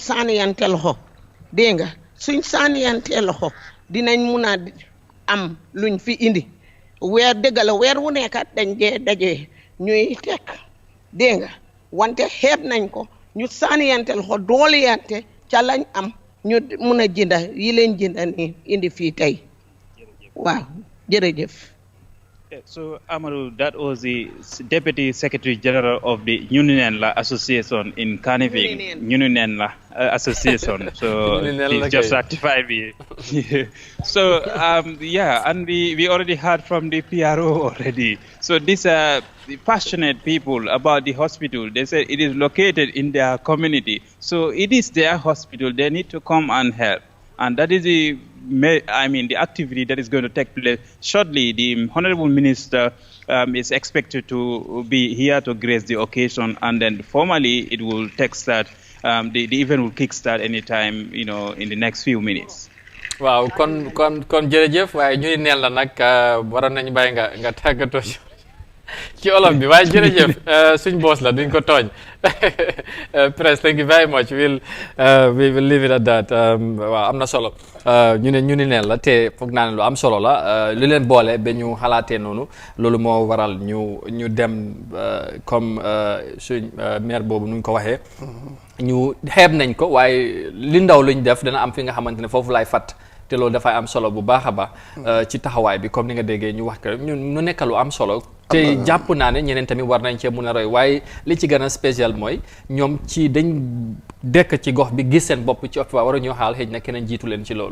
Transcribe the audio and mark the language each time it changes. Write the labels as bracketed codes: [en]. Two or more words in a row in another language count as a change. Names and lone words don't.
[wo] sànniyante loxo dégg nga suñ sànniyante loxo dinañ mun a am luñ fi indi weer dëgg la weer wu nekkat dañ dee dajee ñuy teg dégg nga wante xeeb nañ ko ñu sànniyante loxo dooleyante ca lañ am ñu mun a jënda yi leen jënda ni indi fii tey waaw jërëjëf. [en] So, Amadou, that was the Deputy Secretary General of the Unionenla Association in Kanifing. Unionenla Association. So, he just ratified me. So, yeah, and we already heard from the PRO already. So, these are the passionate people about the hospital. They said it is located in their community. So, it is their hospital. They need to come and help. And that is the activity that is going to take place shortly. The Honorable Minister is expected to be here to grace the occasion, and then formally it will take start. The event will kickstart anytime, in the next few minutes. [wo] Wow, kon jërëjëf waaye ñu neel la nag waroon nañu bàyyi nga tàggatoo ci olof bi waaye jërëjëf suñ boss la duñ ko tooñ Press, [en] thank you very much. We will leave it at that. [wo] waaw am na solo ñu ni neen la te foog naa ne lu am solo la li leen boole ba ñu xalaatee noonu loolu moo waral ñu dem comme suñ maire boobu nuñ ko waxee ñu xeeb nañ ko waaye li ndaw luñ def dana am fi nga xamante ne foofu laay fàtt te loolu dafay am solo bu baax a baax ci taxawaay bi comme ni nga déggee ñu wax ko ñu nekk lu am solo te jàpp naa ne ñeneen tamit war nañ cee mun a roy waaye li ci gën a spécial mooy ñoom ci dañ dekk ci gox bi gis seen bopp ci Ottawa war a ñoo xaal xëy na keneen jiitu leen ci loolu